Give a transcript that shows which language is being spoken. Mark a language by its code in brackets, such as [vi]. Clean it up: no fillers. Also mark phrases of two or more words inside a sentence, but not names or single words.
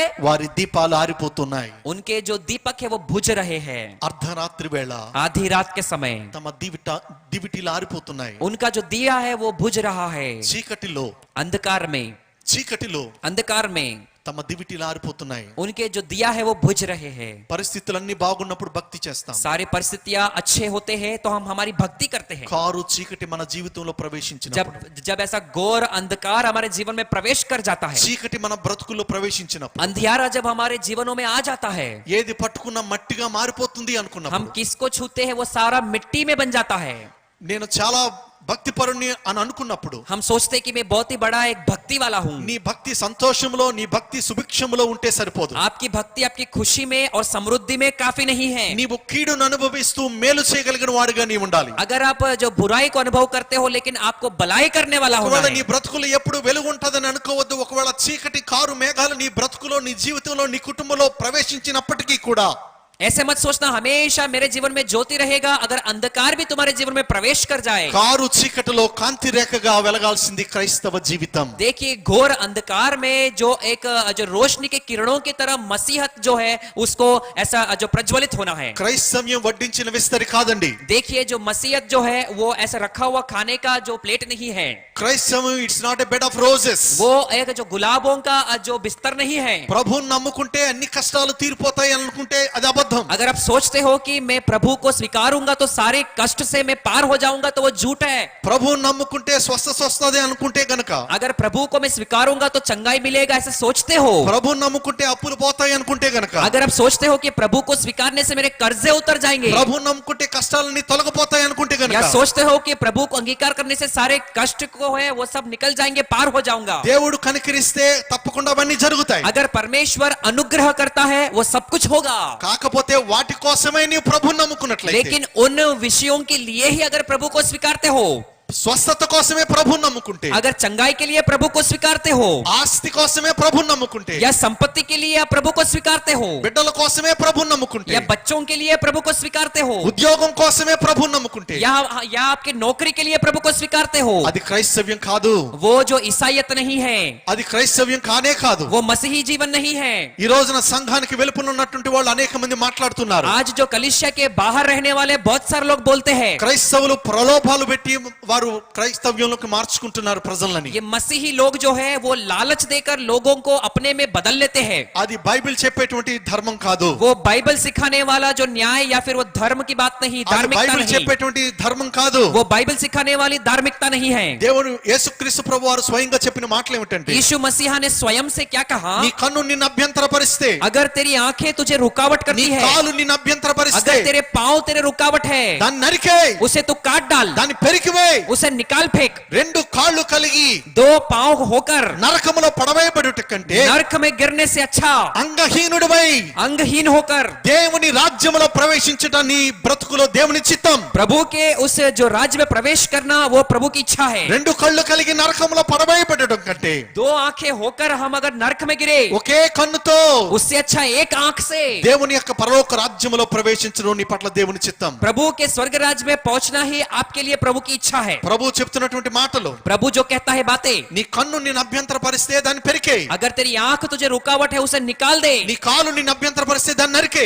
[te] వారి దీపాలు ఆరిపోతున్నాయి. [hi] उनके जो दीपक है वो बुझ रहे हैं। [te] అర్ధరాత్రి వేళ [hi] आधी रात के समय [te] తమ దివిటీలు ఆరిపోతున్నాయి. [hi] उनका जो दिया है वो बुझ रहा है। [te] చీకటిలో [hi] अंधकार में [te] తమ దివిటీలు ఆరిపోతున్నాయి. [hi] उनके जो दिया है वो बुझ रहे हैं। [te] పరిస్థితులన్నీ బాగున్నప్పుడు భక్తి చేస్తాం. [hi] सारी परिस्थितियां अच्छे होते हैं तो हम हमारी भक्ति करते हैं। [te] కారు చీకటి మన జీవితంలో ప్రవేశించినప్పుడు, [hi] जब ऐसा घोर अंधकार हमारे जीवन में प्रवेश कर जाता है, [te] చీకటి మన బ్రతుకుల్లో ప్రవేశించినప్పుడు, [hi] अंधियारा जब हमारे जीवनों में आ जाता है, [te] ఏది పట్టుకున్న మట్టిగా మారిపోతుంది [hi] हम [te] అనుకున్నప్పుడు, [hi] किसको छूते हैं वो सारा मिट्टी में बन जाता है। [te] నేను చాలా భక్తిపరుణ్ణి అని అనుకున్నప్పుడు, [hi] हम सोचते कि मैं बहुत ही बड़ा एक भक्ति वाला हूँ। [te] నీ భక్తి సంతోషంలో, నీ భక్తి సుభిక్షంలో ఉంటే సరిపోదు. [hi] आपकी भक्ति आपकी खुशी में और समृद्धि में काफी नहीं है। [te] నీవు కీడును అనుభవిస్తూ మేలు చేయగలిగిన వాడిగా నీ ఉండాలి. [hi] अगर आप जो बुराई को अनुभव करते हो लेकिन आपको भलाई करने वाला होना [te] ఒకవేళ నీ [hi] है। [te] బ్రతుకులు ఎప్పుడు వెలుగు ఉంటదని అనుకోవద్దు. ఒకవేళ చీకటి కారు మేఘాలు నీ బ్రతుకులో, నీ జీవితంలో, నీ కుటుంబంలో ప్రవేశించినప్పటికీ కూడా, [hi] ऐसे मत सोचना हमेशा मेरे जीवन में ज्योति रहेगा। अगर अंधकार भी तुम्हारे जीवन में प्रवेश कर जाए, [te] కారు చీకటిలో కాంతి రేఖగా వెలగాల్సింది క్రైస్తవ జీవితం. [hi] देखिए घोर अंधकार में जो एक जो रोशनी के किरणों की तरह मसीहत जो है उसको ऐसा जो प्रज्वलित होना है। [te] క్రైస్తవ్యం వడ్డించిన విస్తరి కాదండి. [hi] देखिए जो मसीहत जो है वो ऐसा रखा हुआ खाने का जो प्लेट नहीं है। [te] క్రైస్తవం [en] it's not a bed of roses. [hi] वो एक जो गुलाबों का जो बिस्तर नहीं है। [te] ప్రభువుని నమ్ముకుంటే అన్ని కష్టాలు తీరిపోతాయి అనుకుంటే అది అబద్ధం. అబద్ధం. [hi] अगर आप सोचते हो कि मैं प्रभु को स्वीकारूंगा तो सारे कष्ट से मैं पार हो जाऊंगा तो वो झूठ है. [te] ప్రభువుని నమ్ముకుంటే స్వస్థత వస్తది అనుకుంటే గనక, [hi] अगर प्रभु को मैं स्वीकारूंगा तो चंगाई मिलेगा ऐसे सोचते हो. [te] ప్రభువుని నమ్ముకుంటే అప్పులు పోతాయి అనుకుంటే గనక, [hi] अगर आप सोचते हो कि प्रभु को स्वीकारने से मेरे कर्जे उतर जाएंगे, [te] ప్రభువుని నమ్ముకుంటే కష్టాలన్నీ తొలగిపోతాయి అనుకుంటే [hi] या [te] గనక, [hi] सोचते हो कि प्रभु को अंगीकार करने से सारे कष्ट को है वो सब निकल जाएंगे, पार हो जाऊंगा. [te] దేవుడు కనికరిస్తే తప్పకుండా అవన్నీ జరుగుతాయి. [hi] अगर परमेश्वर अनुग्रह करता है वो सब कुछ होगा. [te] కాకపోతే వాటి కోసమే నీవు ప్రభువుని నమ్ముకున్నట్లయితే, [hi] लेकिन उन विषयों के लिए ही अगर प्रभु को स्वीकारते हो, [te] స్వస్థత కోసమే ప్రభువుని నమ్ముకుంటే, [hi] अगर चंगाई के लिए प्रभु को स्वीकारते हो, [te] ఆస్తి కోసమే ప్రభువుని నమ్ముకుంటే, [hi] या संपत्ति के लिए आप प्रभु को स्वीकारते हो, [te] బిడ్డల కోసమే ప్రభువుని నమ్ముకుంటే, [hi] या बच्चों के लिए प्रभु को स्वीकारते हो, [te] ఉద్యోగం కోసమే ప్రభువుని నమ్ముకుంటే, [hi] या आपके नौकरी के लिए प्रभु को स्वीकारते हो, [te] అది క్రైస్తవ్యం కాదు. [hi] वो जो ईसाईयत नहीं है, [te] అది క్రైస్తవ్యం కానే కాదు. [hi] वो मसीही जीवन नहीं है. [te] ఈ రోజున సంఘానికి వెలుపల ఉన్నటువంటి వాళ్ళు అనేక మంది మాట్లాడుతున్నారు. [hi] आज जो कलीसिया के बाहर रहने वाले बहुत सारे लोग बोलते हैं, [te] క్రైస్తవులు ప్రలోభాలు పెట్టి వారు క్రైస్తవ్యంలోకి మార్చుకుంటున్నారు ప్రజలని. [hi] ये मसीही लोग जो है वो लालच देकर लोगों को अपने में बदल लेते हैं. [te] అది బైబిల్ చెప్పేటువంటి ధర్మం కాదు. [hi] वो बाइबल सिखाने वाला जो न्याय या फिर वो धर्म की बात नहीं, [te] అది [hi] धार्मिकता [te] బైబిల్ [hi] नहीं, [te] చెప్పేటువంటి ధర్మం కాదు. [hi] वो बाइबल सिखाने वाली धार्मिकता नहीं है. [te] దేవుడు యేసుక్రీస్తు ప్రభువారు స్వయంగా చెప్పిన మాటలు ఏమిటంటే, [hi] यीशु मसीहा ने स्वयं से क्या कहा? [te] నీ కన్ను నిన్ను అభ్యంతరపరిస్తే, [hi] अगर तेरी आंखें तुझे रुकावट [te] నీ [hi] करती है, [te] కాలు నిన్ను అభ్యంతరపరిస్తే, [hi] अगर तेरे पांव तेरे रुकावट है, [te] దాన్ని నరికేయ్, [hi] उसे तू काट डाल, [te] దాన్ని పెరికివేయ్. [hi] उसे निकाल फेंक. [te] రెండు కాళ్ళు కలిగి [hi] दो पांव होकर [te] నరకములో పడవేయబడుట కంటే, [hi] नरक में गिरने से अच्छा [te] అంగహీనుడివై [hi] अंगहीन होकर [te] దేవుని రాజ్యములో ప్రవేశించుట నీ బ్రతుకులో దేవుని చిత్తం. [hi] प्रभु के उस जो राज्य में प्रवेश करना वो प्रभु की इच्छा है. [te] రెండు కళ్ళు కలిగి నరకములో పడవేయబడటం కంటే, [hi] दो आंखें होकर हम अगर नरक में गिरे, [te] ఒకే కన్నుతో [hi] उससे अच्छा एक आंख से [te] దేవుని యొక్క పరలోక రాజ్యములో ప్రవేశించడం నీ పట్ల దేవుని చిత్తం. [hi] प्रभु के स्वर्ग राज्य में पहुंचना ही आपके लिए प्रभु की इच्छा है. [te] ప్రభు చెప్తున్నటువంటి మాటలు, [hi] प्रभु जो कहता है बातें, [te] నీ కన్ను నిన్ను అభ్యంతరపరిస్తే దాన్ని పెరికేయ్, [hi] अगर तेरी आंख तुझे रुकावट है उसे निकाल दे, [te] నీ కాలు నిన్ను అభ్యంతరపరిస్తే దాన్ని నరికేయ్.